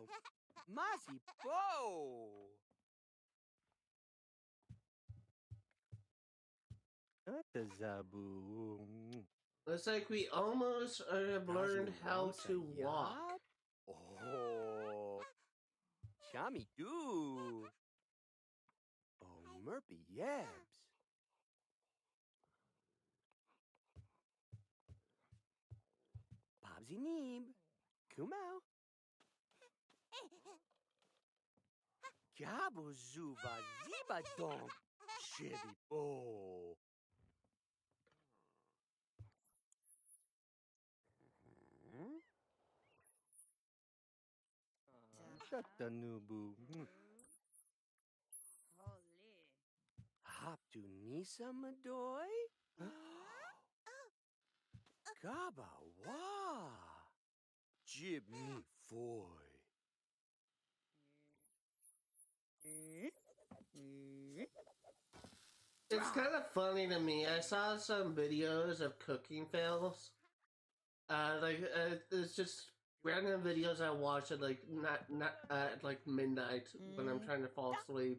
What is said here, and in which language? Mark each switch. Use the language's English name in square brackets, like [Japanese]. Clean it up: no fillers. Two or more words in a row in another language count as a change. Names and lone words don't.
[English] Masi po! Zabu. Looks like we almost have learned how to walk. Oh, chami do. Oh, murpy yabs. Bobsy Neeb. Kumau. Gabo zuva ziba donk. Chibby bo. Shut the nubu. Hop to Nisa Madoy? Gaba wa. Jib me foy. It's kind of funny to me. I saw some videos of cooking fails. It's just random videos I watch at like not at like midnight when I'm trying to fall asleep.